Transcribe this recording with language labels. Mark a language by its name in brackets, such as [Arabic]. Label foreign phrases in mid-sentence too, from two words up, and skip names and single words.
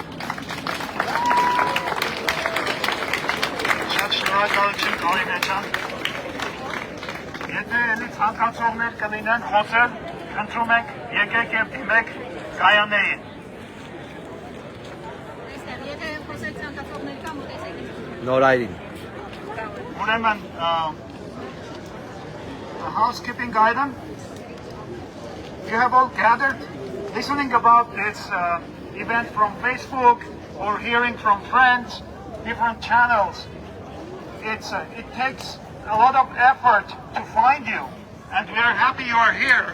[Armenian] Շատ շնորհակալություն Կարինե ջան։ Եթե էլի ցանկացողներ կլինեն խոսել, խնդրում ենք եկեք և դիմեք կայանեին։ Եթե խոսել ցանկացողներ կա, մոտեցեք։ Նորայրին։ Ուրեմն, [English] housekeeping item, you have all gathered listening about this event from Facebook or hearing from friends, different channels. It takes a lot of effort to find you, and we are happy you are here.